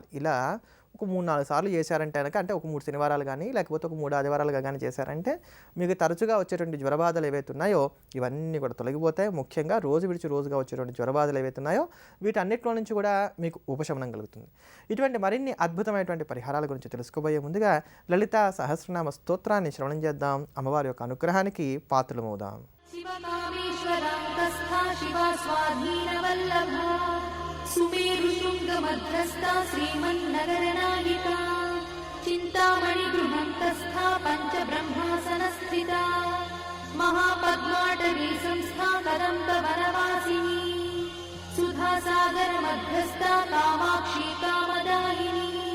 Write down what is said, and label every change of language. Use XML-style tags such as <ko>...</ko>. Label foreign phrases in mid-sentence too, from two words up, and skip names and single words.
<te>ఇలా ఒక 3-4 సార్లు చేశారంటే కనుక, అంటే ఒక 3 శనివారాలు కానీ లేకపోతే ఒక 3 ఆదివారాలుగా కానీ చేశారంటే మీకు తరచుగా వచ్చేటువంటి జ్వరబాధలు ఏవైతే ఉన్నాయో ఇవన్నీ కూడా తొలగిపోతాయి. ముఖ్యంగా రోజు విడిచి రోజుగా వచ్చేటువంటి జ్వరబాధలు ఏవైతే ఉన్నాయో వీటన్నిటిలో నుంచి కూడా మీకు ఉపశమనం కలుగుతుంది. ఇటువంటి మరిన్ని అద్భుతమైనటువంటి పరిహారాల గురించి తెలుసుకోబోయే ముందుగా లలిత సహస్రనామ స్తోత్రాన్ని శ్రవణం చేద్దాం. అమ్మవారి యొక్క అనుగ్రహానికి పాత్రలమవుదాం.</te> <sa>सुमेरुशृङ्गमध्यस्था श्रीमन्नगरनायिका चिन्तामणिगृहन्तस्था पञ्चब्रह्मासनस्थिता महापद्माटवी संस्था कदम्बवनवासिनी सुधासागरमध्यस्था कामाक्षी कामदायिनी</sa>